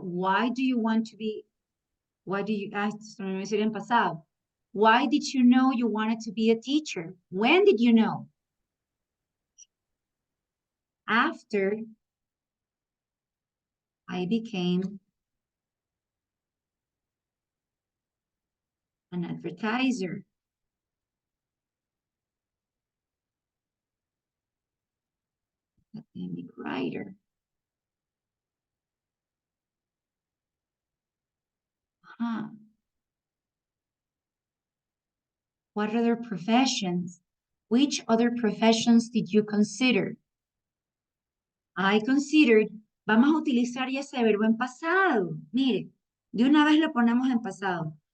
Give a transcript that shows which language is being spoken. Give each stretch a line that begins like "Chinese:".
English: Why do you want to be,
Spanish: esto no me decir en pasado.
English: Why did you know you wanted to be a teacher? When did you know? After I became an advertiser. Academic writer. Huh. What other professions? Which other professions did you consider? I considered.
Spanish: Vamos a utilizar ya ese verbo en pasado. Mire, de una vez lo ponemos en pasado.